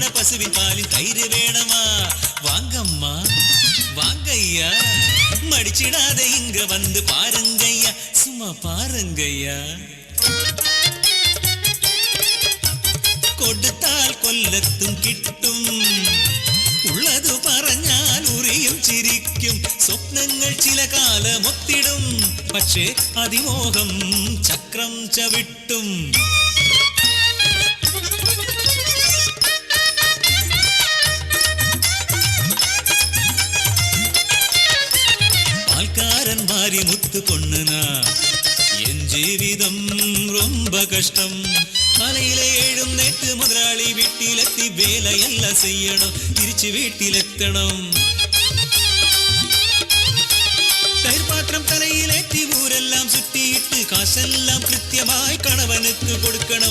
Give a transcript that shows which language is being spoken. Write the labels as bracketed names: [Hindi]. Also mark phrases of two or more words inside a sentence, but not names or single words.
[Tamil] பசுவின் பாலில் தயிர் வேணுமா? வாங்கம்மா வாங்கய்யா, மடிச்சிடாத இங்க வந்து பாருங்கய்யா, சும்மா பாருங்கய்யா. [Malayalam] കൊടുത്താൽ കൊല്ലത്തും കിട്ടും, ഉള്ളതു പറഞ്ഞാൽ ഉറിയും ചിരിക്കും. സ്വപ്നങ്ങൾ ചില കാലം ഒത്തിടും, പക്ഷേ അതിമോഹം ചക്രം ചവിട്ടും. [Tamil] பால்காரன் மாறி முத்து பொண்ணுனா என் ஜீவிதம் ரொம்ப கஷ்டம். [Malayalam] காலையில എഴുന്നേറ്റ് മുതലാളി വീട്ടിലെത്തി വേലയെല്ലാം ചെയ്യണം, തിരിച്ചു വീട്ടിലെത്തണം. തൈർപാത്രം തലയിലേറ്റി ഊരെല്ലാം ചുറ്റിയിട്ട് കാശെല്ലാം കൃത്യമായി കണവനുക്ക് കൊടുക്കണം.